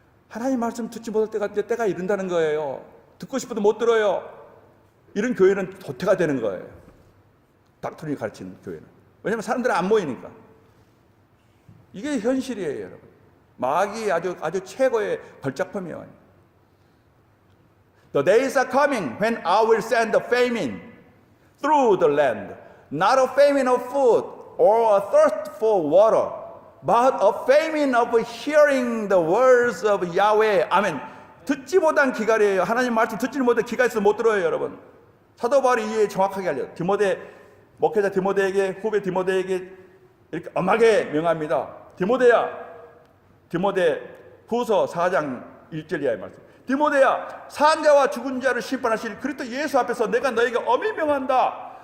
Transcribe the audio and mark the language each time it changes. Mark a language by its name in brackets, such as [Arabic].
[Korean] 하나님 말씀 듣지 못할 때가 이른다는 거예요. 듣고 싶어도 못 들어요. 이런 교회는 도태가 되는 거예요. 닥트린이 가르치는 교회는. 왜냐하면 사람들이 안 모이니까. 이게 현실이에요, 여러분. 마귀의 아주 최고의 걸작품이에요. [English] The days are coming when I will send a famine through the land, not a famine of food or a thirst for water, but a famine of hearing the words of Yahweh. [Korean] 아멘. 듣지 못한 기갈이에요. 하나님 말씀 듣지 못한 기갈이 있어서 못 들어요, 여러분. 사도 바울이 이해 정확하게 알려요. 목회자 디모데에게, 후배 디모데에게 이렇게 엄하게 명합니다. 디모데 후서 4장 1절 이하의 말씀. 디모데야, 산 자와 죽은 자를 심판하실 그리스도 예수 앞에서 내가 너에게 엄히 명한다.